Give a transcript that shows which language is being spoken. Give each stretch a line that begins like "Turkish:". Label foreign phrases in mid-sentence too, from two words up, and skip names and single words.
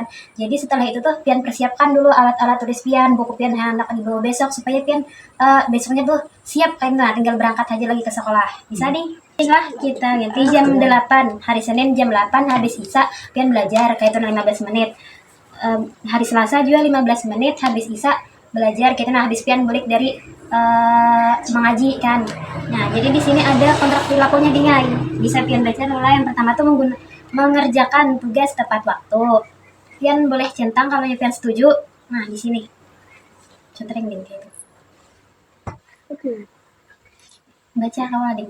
Indonesian: Jadi setelah itu tuh Pian persiapkan dulu alat-alat tulis Pian, buku Pian yang hendak dibawa besok supaya Pian besoknya tuh siap kayak nah tinggal berangkat aja lagi ke sekolah. Bisa Ding? Lah kita ganti jam 8 hari Senin jam 8 habis isya Pian belajar kayak itu 15 menit. Hari Selasa juga 15 menit habis isya belajar kita nah habis Pian balik dari mengaji kan. Nah jadi di sini ada kontrak perilakunya Dingai. Bisa Pian baca mulai yang pertama tuh mengerjakan tugas tepat waktu. Pian boleh centang kalau Pian setuju. Nah di sini contohnya Ding gitu. Baca kalau Ding.